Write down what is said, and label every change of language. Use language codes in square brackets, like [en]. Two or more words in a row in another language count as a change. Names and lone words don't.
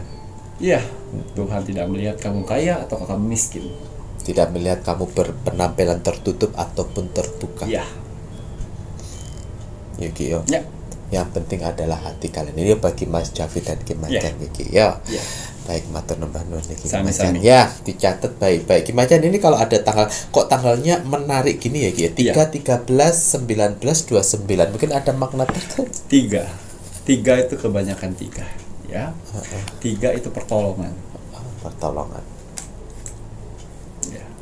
[id] ya, Tuhan tidak melihat kamu kaya atau kamu miskin. Tidak melihat kamu berpenampilan tertutup ataupun terbuka. Ya, Yuki yo. ya, Yang penting adalah hati kalian. Ini bagi Mas Javi dan Kimacan, Yuki yo. ya. Baik, [jv] matur nuwun niki Kimacan. Sami-sami. [id] Ya, dicatat baik-baik. Kimacan ini kalau ada tanggal, kok tanggalnya menarik gini ya, Ki? 3, 13, 19, 29. Mungkin ada makna tertentu. Tiga itu kebanyakan tiga, ya. Tiga itu pertolongan. Pertolongan. Ya.